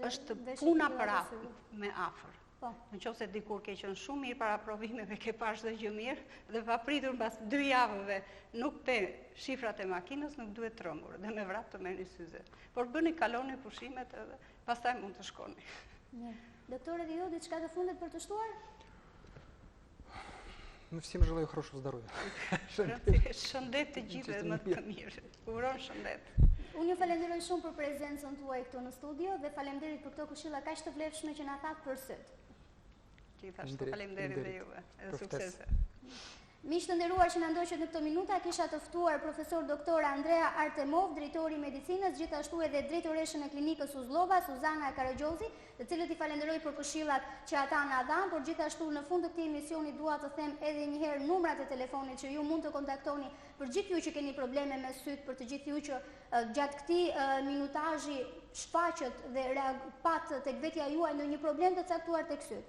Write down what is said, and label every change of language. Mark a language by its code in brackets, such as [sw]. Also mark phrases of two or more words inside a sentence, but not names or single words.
[sq] është puna për afër, me afër. Nëse dikur ke qenë shumë mirë para provimeve, ke parë çdo gjë mirë dhe papritur mbas 2 javëve nuk pe shifrat e makinës, nuk duhet trembur dhe me vrap të merrni syze. Por bëni kaloni pushimet edhe pastaj mund të shkoni. Доктор, ju diçka të fundit për të shtuar? [ru] Ну, всем желаю хорошего здоровья. [sq] Shëndet të gjithëve më të mirë. Uron shëndet. Unë ju falenderoj shumë për prezencën tuaj këtu në studio dhe faleminderit për këto këshilla kaq të vlefshme që na thatë përsët. Gjithashtu faleminderit dhe juve. Edhe suksese. Miq të nderuar që na ndoqët në këto minuta, kisha të ftuar profesor doktor Andrea Artemov, drejtori I medicinës, gjithashtu edhe drejtoreshën e klinikës Uzllova, Suzana Karagjozi, të cilët I falenderoj për këshillat që ata na dhanë, por gjithashtu në fund të këtij emisioni dua të them edhe një herë numrat e telefonit që ju mund të kontaktoni për gjithë ju që keni probleme me syt, për të gjithë ju që gjatë këtij minutazhi shfaqet dhe pat tek vetja juaj ndonjë problem të caktuar tek syt.